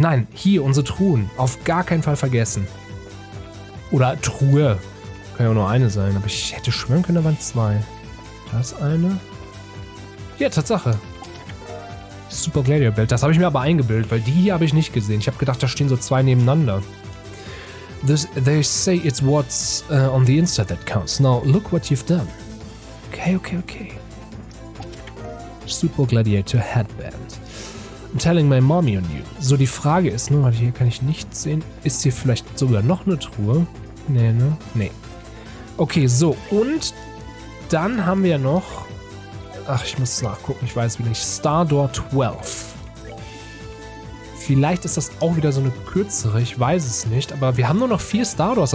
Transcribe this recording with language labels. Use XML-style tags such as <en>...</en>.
<de>Nein, hier unsere Truhen. Auf gar keinen Fall vergessen. Oder Truhe. Kann ja auch nur eine sein. Aber ich hätte schwören können, da waren 2. Da ist eine. Ja, Tatsache. Super Gladiator Belt. Das habe ich mir aber eingebildet, weil die hier habe ich nicht gesehen. Ich habe gedacht, da stehen so 2 nebeneinander.</de> <en>They say it's what's on the inside that counts. Now, look what you've done. Okay. Super Gladiator Headband. I'm telling my mommy on you.</en> <de>So, die Frage ist nur, hier kann ich nichts sehen. Ist hier vielleicht sogar noch eine Truhe? Nee, ne? Nee. Okay, so. Und dann haben wir noch... Ach, ich muss nachgucken. Ich weiß wieder nicht. Star Door 12. Vielleicht ist das auch wieder so eine kürzere. Ich weiß es nicht. Aber wir haben nur noch 4 Star Doors.</de>